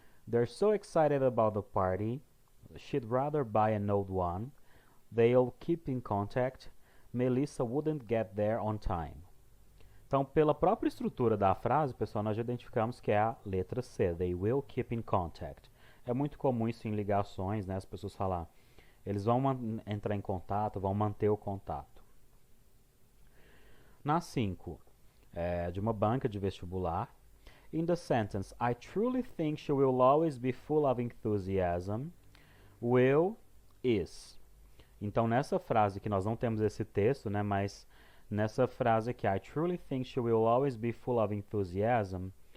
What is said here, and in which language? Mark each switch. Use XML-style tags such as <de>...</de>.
<en>They're so excited about the party, she'd rather buy an old one. They'll keep in contact. Melissa wouldn't get there on time.</en> <pt>Então, pela própria estrutura da frase, pessoal, nós já identificamos que é a letra C.</pt> <en>They will keep in contact.</en> <pt>É muito comum isso em ligações, né? As pessoas falam, eles vão entrar em contato, vão manter o contato. Na 5, de uma banca de vestibular.</pt> <en>In the sentence, I truly think she will always be full of enthusiasm. Will is.</en> <pt>Então, nessa frase que nós não temos esse texto, né, mas Nessa frase aqui,</pt> <en>I truly think she will always be full of enthusiasm.</en>